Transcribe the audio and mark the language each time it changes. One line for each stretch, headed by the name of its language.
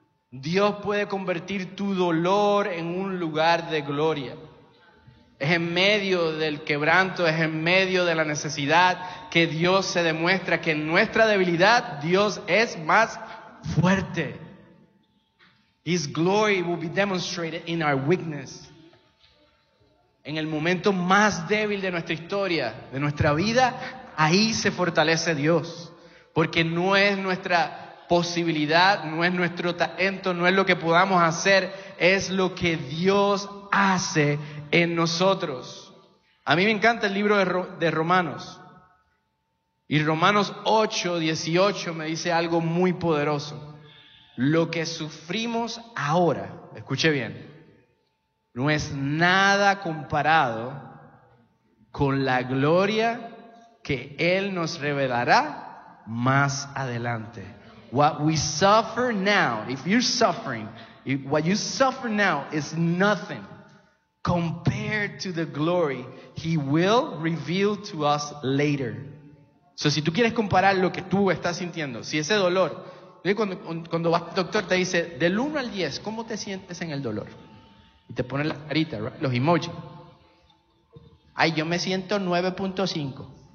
Spanish: Dios puede convertir tu dolor en un lugar de gloria. Es en medio del quebranto, es en medio de la necesidad que Dios se demuestra que en nuestra debilidad Dios es más fuerte.
English: His glory will be demonstrated in our weakness.
Spanish: En el momento más débil de nuestra historia, de nuestra vida, ahí se fortalece Dios. Porque no es nuestra posibilidad, no es nuestro talento, no es lo que podamos hacer, es lo que Dios hace en nosotros. A mí me encanta el libro de Romanos. Y Romanos 8:18 me dice algo muy poderoso. Lo que sufrimos ahora, escuche bien, no es nada comparado con la gloria que Él nos revelará más adelante.
English: What we suffer now, if you're suffering, if what you suffer now is nothing compared to the glory He will reveal to us later.
Spanish: So, si tú quieres comparar lo que tú estás sintiendo, si ese dolor... Cuando vas al doctor, te dice, del 1 al 10, ¿cómo te sientes en el dolor? Y te pone la carita,
English: right?
Spanish: Los emojis. Ay, yo me siento 9.5.